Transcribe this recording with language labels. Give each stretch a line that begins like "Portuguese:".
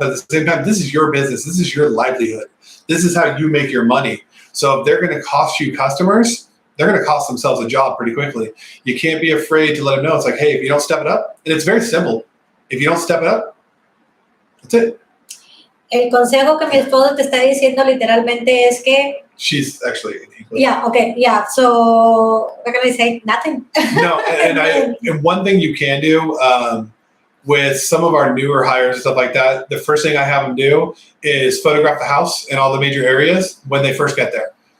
English: But at the same time, this is your business. This is your livelihood. This is how you make your money. So if they're going to cost you customers, they're going to cost themselves a job pretty quickly. You can't be afraid to let them know. It's like, hey, if you don't step it up, and it's very simple. If you don't step it up, that's it.
Spanish: El consejo que mi esposo te está diciendo literalmente es que.
English: She's actually in English. Yeah, okay, yeah. So what can I say? Nothing. No, and one thing you can do with some of our newer hires and stuff like that, the first thing I have them do is photograph the house in all the major areas when they first get there.